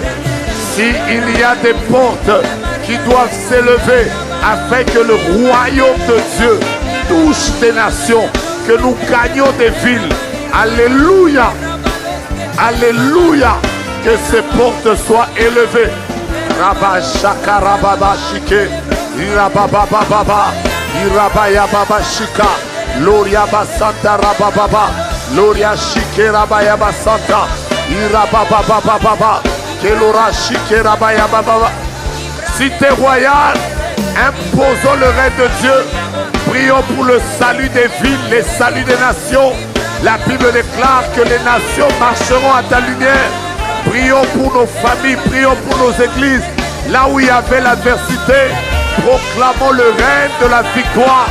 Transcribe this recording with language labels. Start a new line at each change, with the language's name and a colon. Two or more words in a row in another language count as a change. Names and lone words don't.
French: S'il y a des portes qui doivent s'élever, afin que le royaume de Dieu touche des nations, que nous gagnions des villes. Alléluia. Alléluia. Que ces portes soient élevées. Rabba shaka rababa shike. Irababa baba. Irabaya baba shika. Loria basanta rababa. Loria shike rabaya basanta. Irababa baba. Kelora shike rabaya baba. Cité royale, imposons le règne de Dieu. Prions pour le salut des villes, les saluts des nations. La Bible déclare que les nations marcheront à ta lumière. Prions pour nos familles, prions pour nos églises. Là où il y avait l'adversité, proclamons le règne de la victoire.